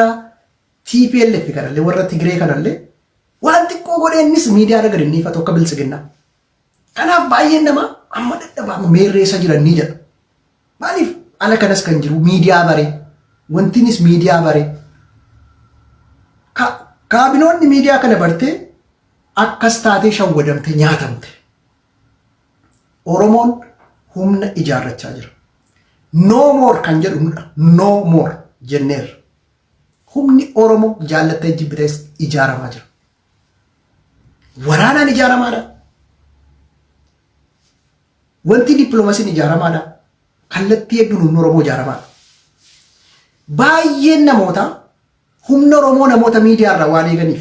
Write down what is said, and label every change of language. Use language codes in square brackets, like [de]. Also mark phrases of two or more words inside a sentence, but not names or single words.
[om] TPLF kanallee warra Tigree kanallee waan xiqqoo godheennis miidiyaa irra gadi niifatu akka bilisiginnaa kanaaf baay'een nama amma dadhabaa meerreessa jiranii jedha maaliif ala kanas kan jiru miidiyaa baree wantinis miidiyaa baree kaabinoonni miidiyaa kana bartee akkas taatee shawwadamte nyaatamte Oromoon humna ijaarrachaa jira. [en] No more [om] kan jedhu [en] no more [om] jenneerra. Humni Oromoo jaallattee jibbitees ijaaramaa jira. Waraanaan ijaaramaadha. Wanti dippiloomaasiin ijaaramaadha. Kallattii hedduun humna Oromoo ijaaramaadha. Baay'een namoota humna Oromoo namoota miidiyaa irraa waan eeganiif.